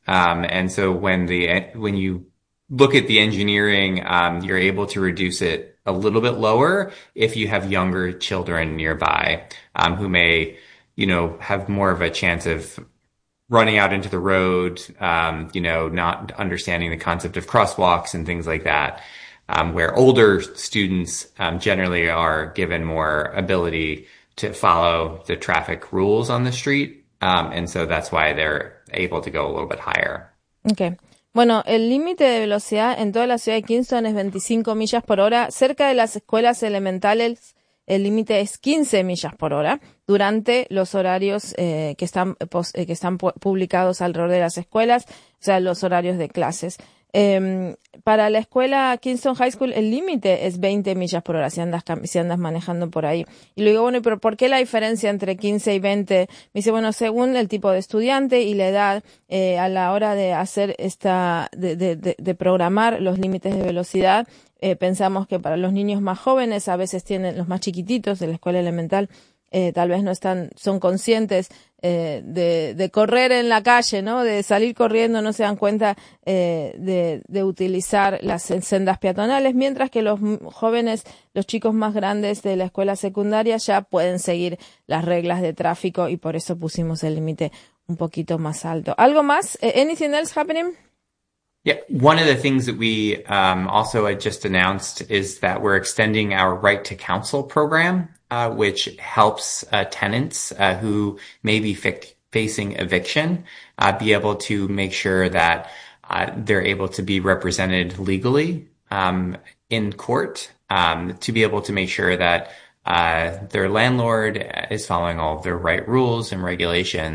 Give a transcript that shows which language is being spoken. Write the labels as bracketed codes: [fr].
[en] And so when you look at the engineering, you're able to reduce it a little bit lower if you have younger children nearby who may, have more of a chance of running out into the road, not understanding the concept of crosswalks and things like that, where older students generally are given more ability to follow the traffic rules on the street. And so that's why they're able to go a little bit higher. Okay. [es] Bueno, el límite de velocidad en toda la ciudad de Kingston es 25 millas por hora. Cerca de las escuelas elementales, el límite es 15 millas por hora durante los horarios que están publicados alrededor de las escuelas, o sea, los horarios de clases. Para la escuela Kingston High School, el límite es 20 millas por hora si andas manejando por ahí. Y le digo, bueno, ¿pero por qué la diferencia entre 15 y 20? Me dice, bueno, según el tipo de estudiante y la edad, a la hora de hacer esta, de programar los límites de velocidad, pensamos que para los niños más jóvenes, a veces tienen los más chiquititos de la escuela elemental, tal vez no están, son conscientes de correr en la calle, ¿no? De salir corriendo, no se dan cuenta de utilizar las sendas peatonales, mientras que los jóvenes, los chicos más grandes de la escuela secundaria ya pueden seguir las reglas de tráfico y por eso pusimos el límite un poquito más alto. ¿Algo más? [en] Anything else happening? Yeah, one of the things that we also just announced is that we're extending our right to counsel program, which helps tenants who may be facing eviction be able to make sure that they're able to be represented legally in court, to be able to make sure that their landlord is following all of their right rules and regulations.